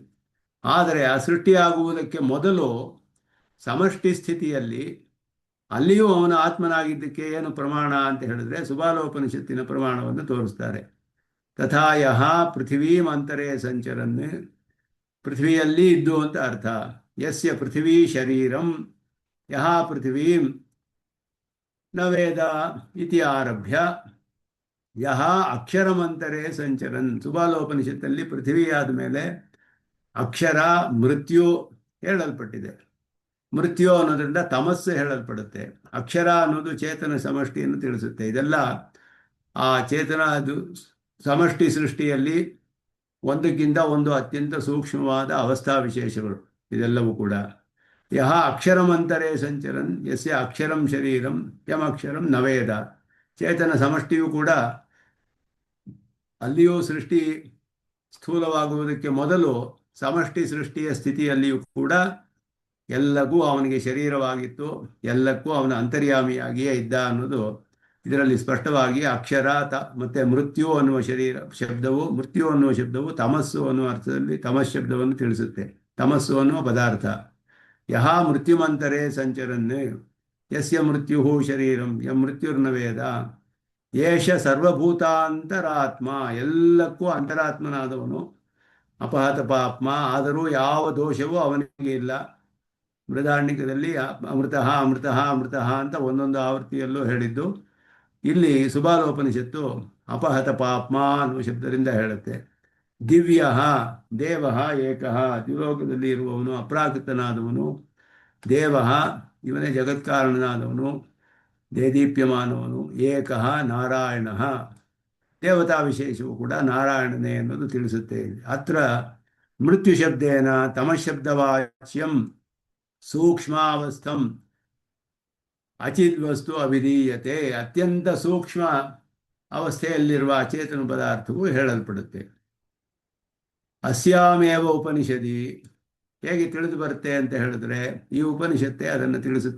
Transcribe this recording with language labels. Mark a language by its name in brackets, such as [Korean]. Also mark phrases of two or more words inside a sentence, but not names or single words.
[Kannada] ಆದರೆ ಆ ಸೃಷ್ಟಿಯಾಗುವುದಕ್ಕೆ ಮೊದಲು ಸಮಷ್ಟಿ ಸ್ಥಿತಿಯಲ್ಲಿ ಅಲ್ಲಿಯೂ ಅವನ ಆತ್ಮನಾಗಿದ್ದಕ್ಕೆ ಏನು ಪ್ರಮಾಣ ಅಂತ ಹೇಳಿದ್ರೆ ಸುಬಾಲೋಪನಿಷತ್ತಿನ ಪ್ರಮಾಣವನ್ನು ತೋರಿಸ್ತಾರೆ. [Sanskrit] ತಥಾ ಯಹ ಪೃಥ್ವೀಂ ಅಂತರೇ ಸಂಚರನ್, [Kannada] ಪೃಥ್ವಿಯಲ್ಲಿ ಇದ್ದು ಅಂತ ಅರ್ಥ. [Sanskrit] ಯಸ್ಯ ಪೃಥ್ವೀ ಶರೀರಂ ಯಹ ಪೃಥ್ವೀಂ ನ ವೇದ ಇತಿ ಆರಭ್ಯ ಯಹ ಅಕ್ಷರಮಂತರೇ ಸಂಚರನ್. [Kannada] ಸುಬಾಲೋಪನಿಷತ್ತಲ್ಲಿ ಪೃಥ್ವಿಯಾದ ಮೇಲೆ ಅಕ್ಷರ ಮೃತ್ಯು ಹೇಳಲ್ಪಟ್ಟಿದೆ. ಮೃತ್ಯು ಅನ್ನೋದ್ರಿಂದ ತಮಸ್ಸು ಹೇಳಲ್ಪಡುತ್ತೆ. ಅಕ್ಷರ ಅನ್ನೋದು ಚೇತನ ಸಮಷ್ಟಿಯನ್ನು ತಿಳಿಸುತ್ತೆ. ಇದೆಲ್ಲ ಆ ಚೇತನ ಅದು ಸಮಷ್ಟಿ ಸೃಷ್ಟಿಯಲ್ಲಿ ಒಂದಕ್ಕಿಂತ ಒಂದು ಅತ್ಯಂತ ಸೂಕ್ಷ್ಮವಾದ ಅವಸ್ಥಾ ವಿಶೇಷಗಳು ಇದೆಲ್ಲವೂ ಕೂಡ. [Sanskrit] ಯಹ ಅಕ್ಷರಮಂತರೇ ಸಂಚರನ್ ಯಸ್ಯ ಅಕ್ಷರಂ ಶರೀರಂ ಯಮಕ್ಷರಂ ನವೇದ. [Kannada] ಚೇತನ ಸಮಷ್ಟಿಯೂ ಕೂಡ ಅಲ್ಲಿಯೂ ಸೃಷ್ಟಿ ಸ್ಥೂಲವಾಗುವುದಕ್ಕೆ ಮೊದಲು ಸಮಷ್ಟಿ ಸೃಷ್ಟಿಯ ಸ್ಥಿತಿಯಲ್ಲಿಯೂ ಕೂಡ ಎಲ್ಲಕ್ಕೂ ಅವನಿಗೆ ಶರೀರವಾಗಿತ್ತು, ಎಲ್ಲಕ್ಕೂ ಅವನ ಅಂತರ್ಯಾಮಿಯಾಗಿಯೇ ಇದ್ದ ಅನ್ನೋದು ಇದರಲ್ಲಿ ಸ್ಪಷ್ಟವಾಗಿ ಅಕ್ಷರ ಮತ್ತು ಮೃತ್ಯು ಅನ್ನುವ ಮೃತ್ಯು ಅನ್ನುವ ಶಬ್ದವು ತಮಸ್ಸು ಅನ್ನುವ ಅರ್ಥದಲ್ಲಿ ತಮಸ್ ಶಬ್ದವನ್ನು ತಿಳಿಸುತ್ತೆ. ತಮಸ್ಸು ಅನ್ನುವ ಪದಾರ್ಥ. [Sanskrit] ಯಹ ಮೃತ್ಯುಮಂತರೇ ಸಂಚರನ್ ಯಸ್ಯ ಮೃತ್ಯು ಶರೀರಂ ಯಂ ಮೃತ್ಯುರ್ನ ವೇದ ಏಷ ಸರ್ವಭೂತಾಂತರಾತ್ಮ, [Kannada] ಎಲ್ಲಕ್ಕೂ ಅಂತರಾತ್ಮನಾದವನು. [Sanskrit] ಅಪಹತ ಪಾಪ್ಮ, [Kannada] ಆದರೂ ಯಾವ ದೋಷವೂ ಅವನಿಗೆ ಇಲ್ಲ. ಬೃಹದಾರಣ್ಯಕದಲ್ಲಿ [Sanskrit] ಅಮೃತಃ ಅಮೃತಃ ಅಮೃತಃ [Kannada] ಅಂತ ಒಂದೊಂದು ಆವೃತ್ತಿಯಲ್ಲೂ ಹೇಳಿದ್ದು. ಇಲ್ಲಿ ಸುಬಾಲೋಪನಿಷತ್ತು [Sanskrit] ಅಪಹತ ಪಾಪ್ಮ [Kannada] ಅನ್ನುವ ಶಬ್ದದಿಂದ ಹೇಳುತ್ತೆ. [Sanskrit] ದಿವ್ಯ ದೇವ ಏಕಃ, [Kannada] ದ್ವಿಲೋಕದಲ್ಲಿ ಇರುವವನು, ಅಪ್ರಾಕೃತನಾದವನು. ದೇವ ಇವನೇ ಜಗತ್ಕಾರಣನಾದವನು, ದೇದೀಪ್ಯಮಾನವನು. [Sanskrit] ಏಕಃ ನಾರಾಯಣ, [Kannada] ದೇವತಾ ವಿಶೇಷವು ಕೂಡ ನಾರಾಯಣನೇ ಅನ್ನೋದು ತಿಳಿಸುತ್ತೆ. [Sanskrit] ಅತ್ರ ಮೃತ್ಯು ಶಬ್ದೇನ ತಮಶಬ್ದವಾಚ್ಯಂ ಸೂಕ್ಷ್ಮಾವಸ್ಥಂ ಅಚಿದ್ವಸ್ತು ಅಭಿಧೀಯತೆ. [Kannada] ಅತ್ಯಂತ ಸೂಕ್ಷ್ಮ ಅವಸ್ಥೆಯಲ್ಲಿರುವ ಅಚೇತನ ಪದಾರ್ಥವು ಹೇಳಲ್ಪಡುತ್ತೆ. [Sanskrit] ಅಸ್ಯಾಮೇವ ಉಪನಿಷದಿ [Kannada] ಹೇಗೆ ತಿಳಿದು ಬರುತ್ತೆ ಅಂತ ಹೇಳಿದ್ರೆ ಈ ಉಪನಿಷತ್ತೆ ಅದನ್ನು ತಿಳಿಸುತ್ತೆ.